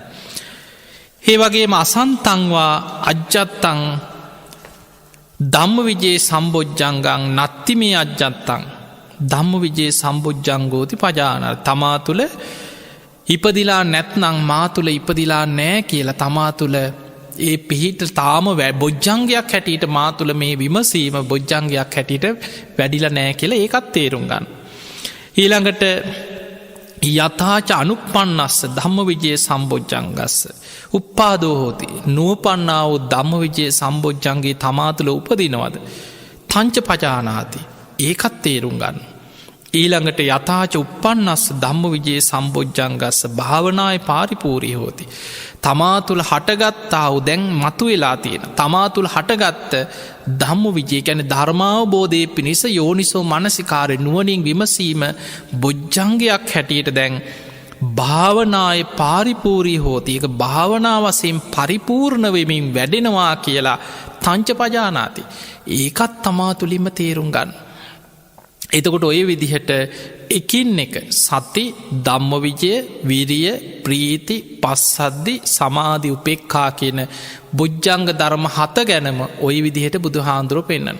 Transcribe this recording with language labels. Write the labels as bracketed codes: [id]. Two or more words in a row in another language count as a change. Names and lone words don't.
[si] ඒ වගේම [pi] අසන්තංවා අජ්ජත්තං ධම්ම විජේ සම්බොජ්ජංගං නත්තිමේ අජ්ජත්තං ධම්ම විජේ සම්බොජ්ජංගෝති පජාන [si] තමා තුළ ඉපදිලා නැත්නං මා තුළ ඉපදිලා නෑ කියලා තමා තුළ ඒ පිහිට තාම බොජ්ජංගයක් හැටියට මා තුළ මේ විමසීම බොජ්ජංගයක් හැටියට වැඩිල නෑ කියලා ඒකත් තේරුම් ගන්න. ඊළඟට [pi] යථාච අනුපන්නස්ස ධම්ම විජය සම්බොජ්ජංගස්ස උප්පාදෝ හෝති [si] නූපන්නා වූ ධම්ම විජය සම්බොජ්ජංගේ තමා තුළ උපදිනවද [pi] තංච පජානාති [si] ඒකත් තේරුම් ගන්න. [pi] ඊළඟට යථාච උපන්නස්ස ධම්ම විජයේ සම්බොජ්ජංගස්ස භාවනාය පාරිපූරී හෝති. [si] තමා තුළ හටගත්තා වූ දැන් මතු වෙලා තියෙන තමා තුළ හටගත්ත ධම්ම විජය ගැන ධර්මාවබෝධය පිණිස යෝනිසෝ මනසිකාරය නුවණින් විමසීම බොජ්ජංගයක් හැටියට දැන් [pi] භාවනාය පාරිපූරී හෝති. [si] එක භාවනා වශයෙන් පරිපූර්ණ වෙමින් වැඩෙනවා කියලා [pi] තංච පජානාති. [si] ඒකත් තමා තුළින්ම තේරුම් ගන්න. එතකොට ඔය විදිහට එකින් එක සති ධම්ම විජය විරිය ප්‍රීති පස්සද්දි සමාධි උපේක්ඛා කියන බොජ්ජංග ධර්ම 7 ගැනම ඔය විදිහට බුදුහාඳුරෝ පෙන්නන.